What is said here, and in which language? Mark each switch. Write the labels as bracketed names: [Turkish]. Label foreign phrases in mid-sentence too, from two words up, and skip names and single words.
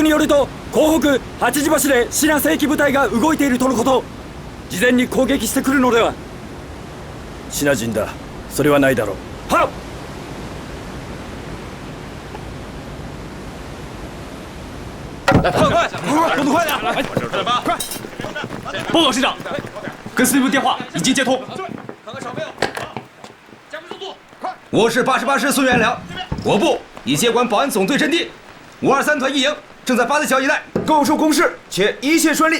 [Japanese] によると港北八時橋でシナ正規部隊が動いているとのこと。事前に攻撃してくるのでは。シナ人だ。それはないだろう。はっ。 [Chinese] 来，快，动作快点！快！报告师长，跟司令部电话已经接通。看看少没有？加快速度！快！我是88师孙元良，我部已接管保安总队阵地，523团一营正在八字桥一带构筑工事，且一切顺利。